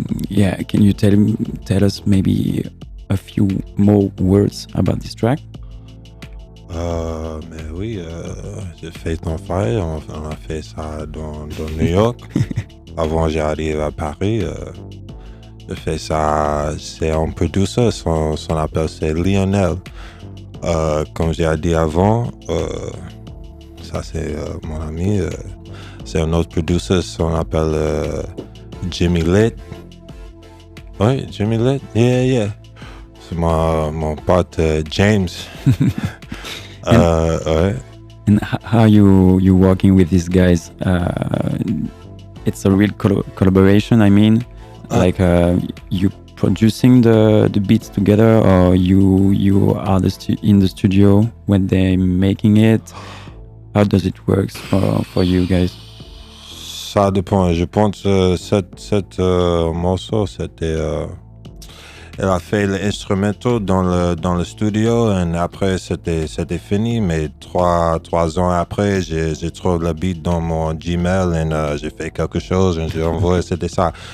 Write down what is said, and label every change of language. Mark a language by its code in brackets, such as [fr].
[en] Yeah, can you tell us maybe a few more words about this track? [fr] Mais oui, j'ai Faith on Fire, on a fait ça dans New York. Avant j'arrive à Paris. J'ai fait ça, c'est un producer, son appel c'est Lionel. Comme j'ai dit avant, ça c'est mon ami, c'est un autre producer, son appelle Jimmy Lit. Oui, Jimmy Lit, yeah. C'est mon pote James. Ouais. [en] And how you working with these guys? It's a real collaboration, I mean, like you producing the beats together, or you are in the studio when they're making it? How does it work for you guys? [fr] Ça dépend. Je pense cette morceau, c'était elle a fait l'instrumental dans le studio, et après c'était fini, mais trois ans après j'ai trouvé le beat dans mon Gmail et j'ai fait quelque chose et j'ai envoyé. C'était ça.